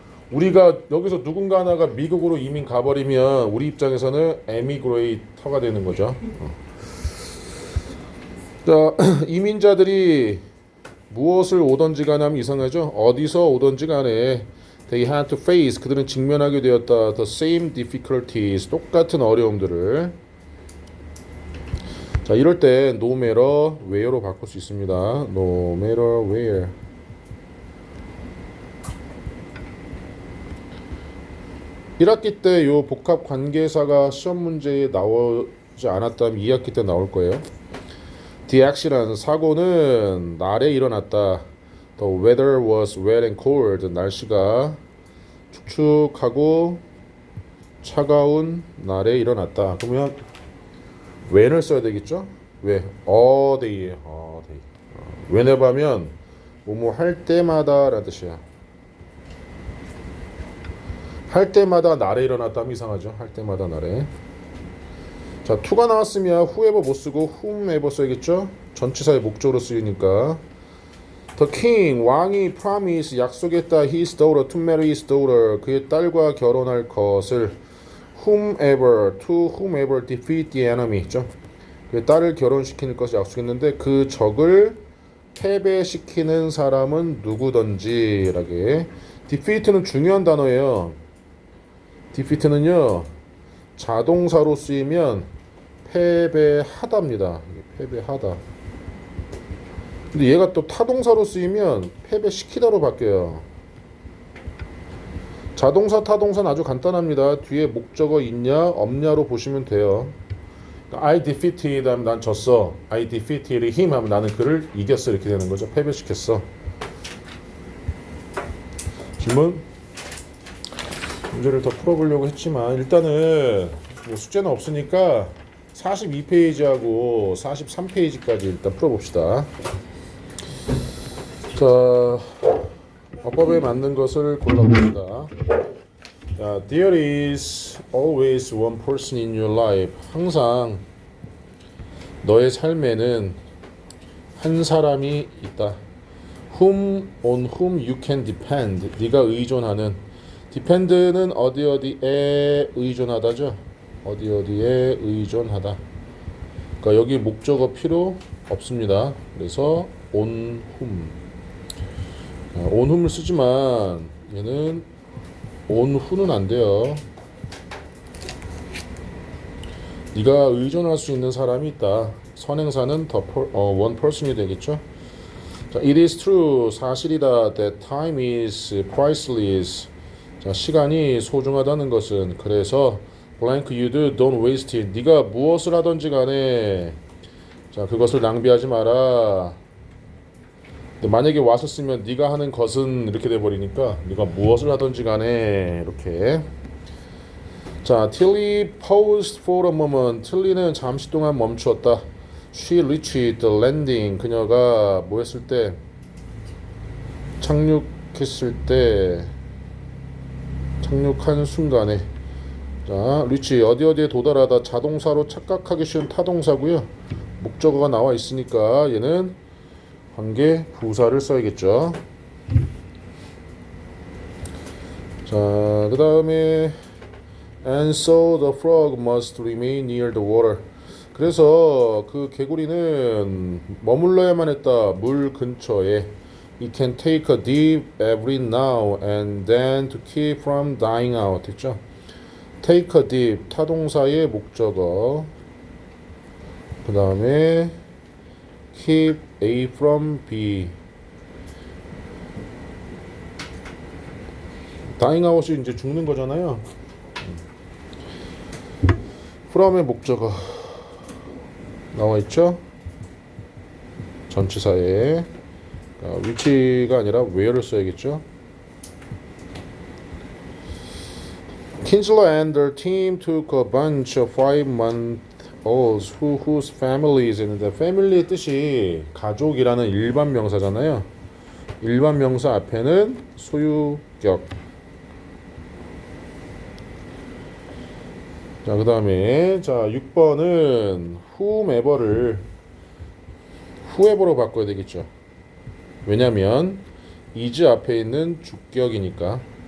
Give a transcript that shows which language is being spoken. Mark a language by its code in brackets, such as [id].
[ko] 우리가 여기서 누군가 하나가 미국으로 이민 가버리면 우리 입장에서는 에미그레이터가 되는 거죠. 자, 이민자들이 무엇을 오던지 간에 하면 이상하죠. 어디서 오던지 간에 [en] they had to face [ko] 그들은 직면하게 되었다. [en] the same difficulties [ko] 똑같은 어려움들을. 자, 이럴 때 no matter where로 바꿀 수 있습니다. [en] no matter where. [ko] 1학기 때 요 복합 관계사가 시험 문제에 나오지 않았다면 2학기 때 나올 거예요. [en] The accident [ko] 사고는 날에 일어났다. [en] The weather was wet and cold. [ko] 날씨가 축축하고 차가운 날에 일어났다. 그러면 when을 써야 되겠죠? 왜? a day에. day. whenever 하면 뭐뭐 할 때마다라는 뜻이야. 할 때마다 날에 일어났다면 이상하죠. 할 때마다 날에. 자, to가 나왔으면 whoever 못 쓰고 whomever 써야겠죠. 전치사의 목적으로 쓰이니까. [en] The king [ko] 왕이 [en] promise [ko] 약속했다 [en] his daughter to marry his daughter [ko] 그의 딸과 결혼할 것을 [en] whomever to whomever defeat the enemy 있죠. [ko] 그의 딸을 결혼시키는 것을 약속했는데 그 적을 패배시키는 사람은 누구든지라게. defeat는 중요한 단어예요. defeat는요 자동사로 쓰이면 패배하다입니다. 패배하다. 근데 얘가 또 타동사로 쓰이면 패배시키다로 바뀌어요. 자동사 타동사는 아주 간단합니다. 뒤에 목적어 있냐 없냐로 보시면 돼요. [en] I defeated [ko] 하면 난 졌어. [en] I defeated him [ko] 하면 나는 그를 이겼어. 이렇게 되는 거죠. 패배시켰어. 질문? 문제를 더 풀어보려고 했지만 일단은 뭐 숙제는 없으니까 42페이지하고 43페이지까지 일단 풀어봅시다. 자, 어법에 맞는 것을 골라봅시다. [en] 자, there is always one person in your life. [ko] 항상 너의 삶에는 한 사람이 있다. [en] on whom you can depend. [ko] 네가 의존하는. depend는 어디에 의존하다죠. 어디에 의존하다. 그러니까 여기 목적어 필요 없습니다. 그래서 on whom. on whom을 쓰지만 얘는 on who는 안 돼요. 네가 의존할 수 있는 사람이 있다. 선행사는 one person이 되겠죠. [en] 자, it is true. [ko] 사실이다. [en] That time is priceless. [ko] 자, 시간이 소중하다는 것은 그래서 [en] blank you do don't waste it. [ko] 네가 무엇을 하든지 간에 자 그것을 낭비하지 마라. 근데 만약에 와서 쓰면 네가 하는 것은 이렇게 돼 버리니까 네가 무엇을 하든지 간에 이렇게. [en] 자, Tilly paused for a moment. [ko] 틸리는 잠시 동안 멈추었다. [en] She reached the landing. [ko] 그녀가 뭐 했을 때 착륙했을 때 착륙한 순간에. 자, reach 어디에 도달하다. 자동사로 착각하기 쉬운 타동사고요. 목적어가 나와 있으니까 얘는 관계 부사를 써야겠죠. 자, 그 다음에 [en] and so the frog must remain near the water. [ko] 그래서 그 개구리는 머물러야만 했다. 물 근처에. [en] It can take a dip every now and then to keep from dying out. [ko] 했죠. [en] take a dip [ko] 타동사의 목적어. 그 다음에 keep A from B. dying out이 이제 죽는 거잖아요. from의 목적어 나와 있죠. 전치사에 위치가 아니라 where를 써야겠죠. [en] Kinsler and their team took a bunch of 5-month-olds whose families [ko] 있는데 family의 뜻이 가족이라는 일반 명사잖아요. 일반 명사 앞에는 소유격. 자, 그 다음에 자 6번은 whomever를 whoever로 바꿔야 되겠죠. 왜냐면 is 앞에 있는 주격이니까.